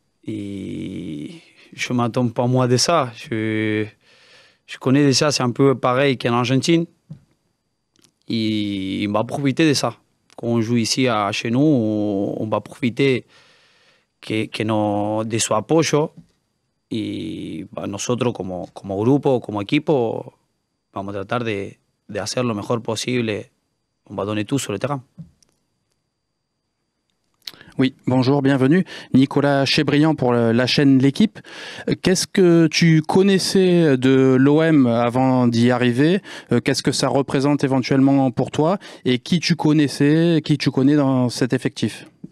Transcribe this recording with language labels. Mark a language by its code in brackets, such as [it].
[fr] Et je ne m'attends pas moi de ça. Je connais déjà, c'est un peu pareil qu'en Argentine. Et on va profiter de ça. Quand on joue ici chez nous, on va profiter que de [es] su apoyo. Y nosotros como grupo, como equipo, vamos a tratar de hacer lo mejor posible. [fr] On va donner tout sur le terrain. Oui, bonjour, bienvenue. Nicolas Chebriand pour la chaîne L'Équipe. Qu'est-ce que tu connaissais de l'OM avant d'y arriver? Qu'est-ce que ça représente éventuellement pour toi? Et qui tu connais dans cet effectif?